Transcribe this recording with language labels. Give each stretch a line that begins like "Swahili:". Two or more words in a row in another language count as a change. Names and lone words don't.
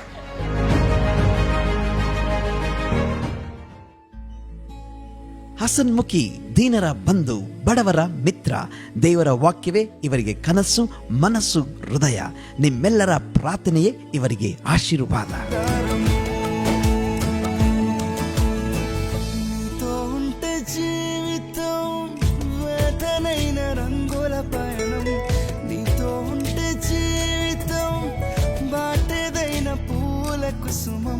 Kannada: ಹಸನ್ಮುಖಿ, ದೀನರ ಬಂಧು, ಬಡವರ ಮಿತ್ರ. ದೇವರ ವಾಕ್ಯವೇ ಇವರಿಗೆ ಕನಸು, ಮನಸ್ಸು, ಹೃದಯ. ನಿಮ್ಮೆಲ್ಲರ ಪ್ರಾರ್ಥನೆಯೇ ಇವರಿಗೆ ಆಶೀರ್ವಾದ.
Telugu: రంగుల పయనం నీతో ఉంటే జీవితం, బాటేదైన పూల కుసుమం.